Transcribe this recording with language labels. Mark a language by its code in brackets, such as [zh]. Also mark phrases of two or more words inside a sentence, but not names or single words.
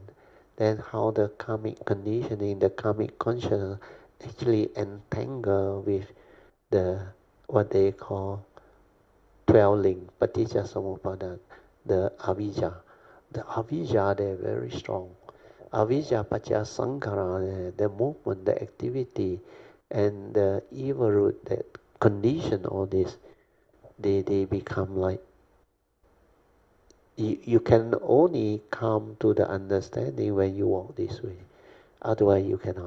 [en] Then how the karmic conditioning, the karmic consciousness actually entangle with the what they call 12 link, [pi] paticca samuppada, [en] the avijja. The avijja, they're very strong. [pi] Avijja pacha sankhara, [en] the movement, the activity, and the evil root that condition all this, they become like, you can only come to the understanding when you walk this way. Otherwise you cannot.